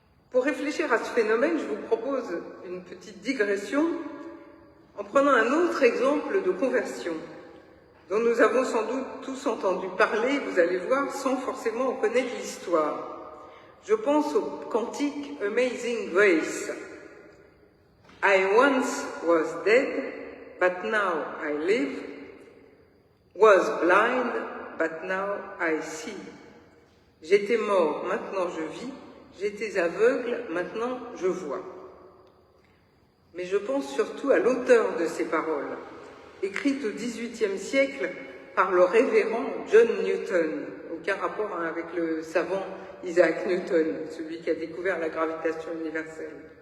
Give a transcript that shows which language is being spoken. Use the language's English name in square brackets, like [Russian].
[French] Pour réfléchir à ce phénomène, je vous propose une petite digression en prenant un autre exemple de conversion, dont nous avons sans doute tous entendu parler, vous allez voir, sans forcément en connaître l'histoire. Je pense au cantique Amazing Grace. [English] I once was dead, but now I live, was blind, but now I see. [French] J'étais mort, maintenant je vis, j'étais aveugle, maintenant je vois. Mais je pense surtout à l'auteur de ces paroles, écrites au XVIIIe siècle par le révérend John Newton. Aucun rapport avec le savant Isaac Newton, celui qui a découvert la gravitation universelle.